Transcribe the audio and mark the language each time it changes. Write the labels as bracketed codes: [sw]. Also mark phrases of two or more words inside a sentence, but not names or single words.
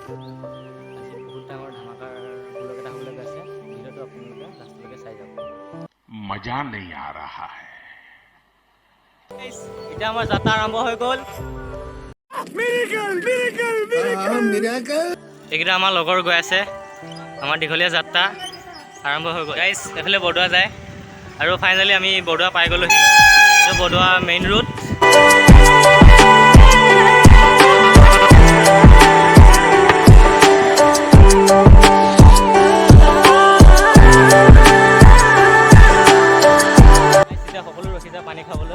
[as] আজি বহুত ডাঙৰ ধামাকাৰ ভ্লগ এটা হ'বলৈ গৈছে। ভিডিঅ'টো আপোনালোকে লাষ্টলৈকে চাই যাব। [hi] मजा नहीं आ रहा है। [as] এতিয়া আমাৰ যাত্ৰা আৰম্ভ হৈ গ'ল। এইকেইটা আমাৰ লগৰ গৈ আছে। আমাৰ দীঘলীয়া যাত্ৰা আৰম্ভ হৈ গ'ল। গাইজ এইফালে বৰদোৱা যায় আৰু ফাইনেলি আমি বৰদোৱা পাই গ'লোঁ। এইটো বৰদোৱা [en] main road. [as] সকলো ৰখি যায় পানী খাবলৈ।